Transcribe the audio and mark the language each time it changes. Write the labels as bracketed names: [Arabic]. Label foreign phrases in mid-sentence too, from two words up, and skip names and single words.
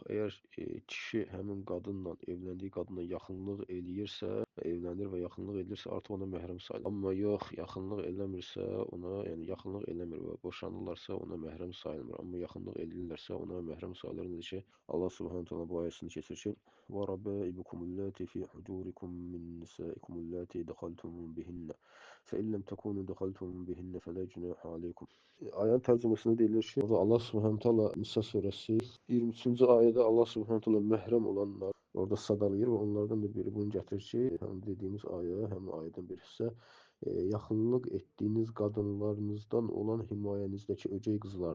[Azerbaijani] Əgər kişi həmin qadınla, evləndiyi qadınla yaxınlıq eləyirsə, evlənir və yaxınlıq edirsə, artıq ona məhrəm sayılır. Amma yox, yaxınlıq eləmirsə, ona, yəni yaxınlıq eləmir və boşanırlarsa, ona məhrəm sayılmır. Amma yaxınlıq eləyirlərsə, ona məhrəm sayılır. Necə ki, [Arabic] الله سبحانه تعالى [Azerbaijani] bu ayəsini keçirir ki, [Arabic] وَرَبَائِبُكُمُ اللَّاتِي فِي حُجُورِكُم مِّن نِّسَائِكُمُ اللَّاتِي دَخَلْتُم بِهِنَّ فَإِن لَّمْ تَكُونُوا دَخَلْتُم بِهِنَّ فَلَا جُنَاحَ عَلَيْكُم. [Azerbaijani] Ayənin tərcüməsində deyilir ki, orada [Arabic] الله سبحانه تعالى [Azerbaijani] Nisa surəsi 23-cü ayədə [Arabic] الله سبحانه تعالى [Azerbaijani] məhrəm olanlar orada sadalayır və onlardan da biri bunu gətirir ki, həm dediyimiz ayə, həm ayədən bir hissə yaxınlıq etdiyiniz qadınlarınızdan olan himayənizdəki ögey qızlarınız.